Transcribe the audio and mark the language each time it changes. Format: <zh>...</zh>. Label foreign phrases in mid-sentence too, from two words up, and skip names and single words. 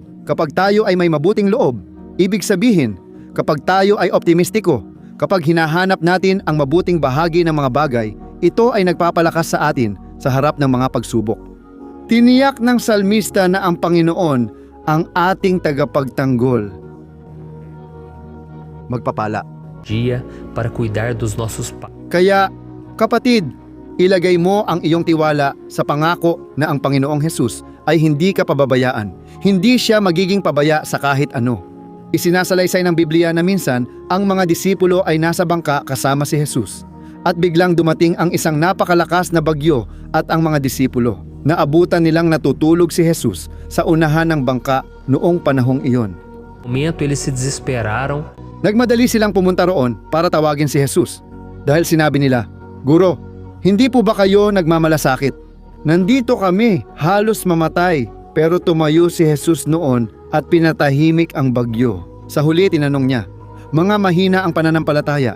<tl>Kapag tayo ay may mabuting loob, ibig sabihin, kapag tayo ay optimistiko, kapag hinahanap natin ang mabuting bahagi ng mga bagay, ito ay nagpapalakas sa atin sa harap ng mga pagsubok. Tiniyak ng salmista na ang Panginoon ang ating tagapagtanggol. Magpapala.</tl> <pt>Dia para cuidar dos nossos pais.</pt> <tl>Kaya, kapatid, ilagay mo ang iyong tiwala sa pangako na ang Panginoong Jesus ay hindi ka pababayaan. Hindi siya magiging pabaya sa kahit ano. Isinasalaysay ng Biblia na minsan ang mga disipulo ay nasa bangka kasama si Jesus. At biglang dumating ang isang napakalakas na bagyo at ang mga disipulo. Naabutan nilang natutulog si Jesus sa unahan ng bangka noong panahong iyon.</tl> <pt>No momento eles se desesperaram.</pt> <tl>Nagmadali silang pumunta roon para tawagin si Jesus. Dahil sinabi nila, Guro, hindi po ba kayo nagmamalasakit? Nandito kami, halos mamatay. Pero tumayo si Jesus noon at pinatahimik ang bagyo. Sa huli tinanong niya, mga mahina ang pananampalataya.</tl>